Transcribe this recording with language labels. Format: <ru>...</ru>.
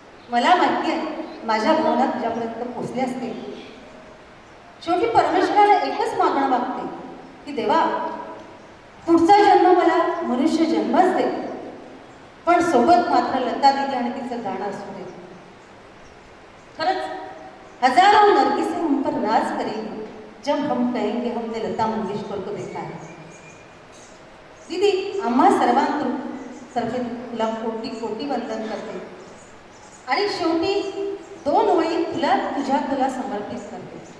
<mr>मला माहिती आहे माझ्या भावना तुझ्यापर्यंत पोचले असते. शेवटी परमेश्वराला एकच मागणं मागते की देवा पुढचा जन्म मला मनुष्य जन्मच दे पण सोबत मात्र लता दीदी आणि तिचं गाणं असू दे. खरंच</mr> <hi>हजारों नरगिसे हम पर नाज करेंगे जब हम कहेंगे हमने लता मंगेशकर को देखा है.</hi> <mr>दीदी आम्हा सर्वांतर्फे तुला कोटी कोटी वंदन करते आणि शेवटी 2 ओळी तुला समर्पित करते.</mr>